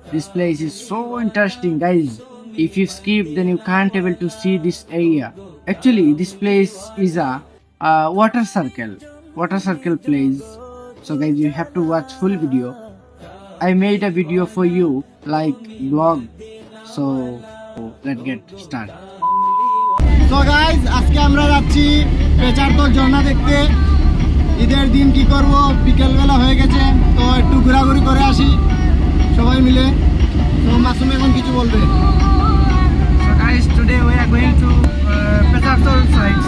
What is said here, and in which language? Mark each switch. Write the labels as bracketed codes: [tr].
[en] This place is so interesting guys. If you skip then you can't able to see this area. Actually this place is a water circle place. So guys, you have to watch full video. I made a video for you like vlog. So let's get started. So guys, [bn] আজকে আমরা যাচ্ছি পেচারতল ঝর্ণা দেখতে। ঈদের দিন কি করব, বিকেল বেলা হয়ে গেছে, তো একটু ঘোরাঘুরি করে আসি সবাই মিলে। তো মাসুম এখন কিছু বলবে। [en] So guys, today we are going to Petartol side.